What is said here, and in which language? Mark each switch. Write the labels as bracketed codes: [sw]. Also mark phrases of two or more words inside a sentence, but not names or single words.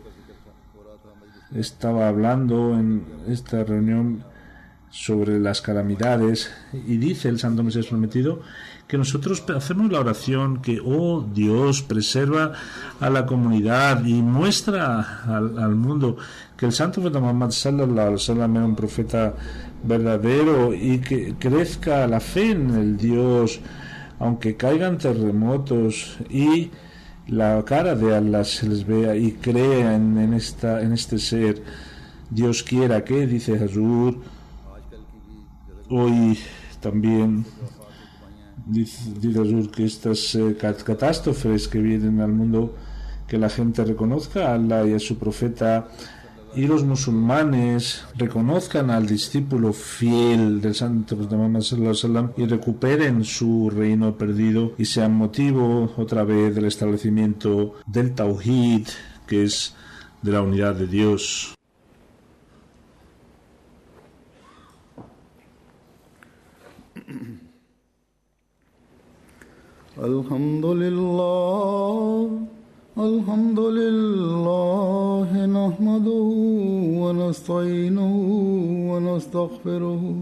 [es] Estaba hablando en esta reunión sobre las calamidades, y dice el Santo Mesías prometido que nosotros hacemos la oración que, oh Dios, preserva a la comunidad y muestra al mundo que el Santo Profeta Muhammad [ar] صلى الله عليه وسلم [es] era un profeta verdadero, y que crezca la fe en el Dios, aunque caigan terremotos y la cara de Allah se les vea, y crea en este ser. Dios quiera que, dice Hazur, hoy también dice Hazur, que estas catástrofes que vienen al mundo, que la gente reconozca a Allah y a su profeta, y los musulmanes reconozcan al discípulo fiel del Santo Muhammad [ar] صلى الله عليه وسلم [es] y recuperen su reino perdido, y sean motivo otra vez del establecimiento del Tawhid, que es de la unidad de Dios. [ar] الحمد لله نحمده ونستعينه ونستغفره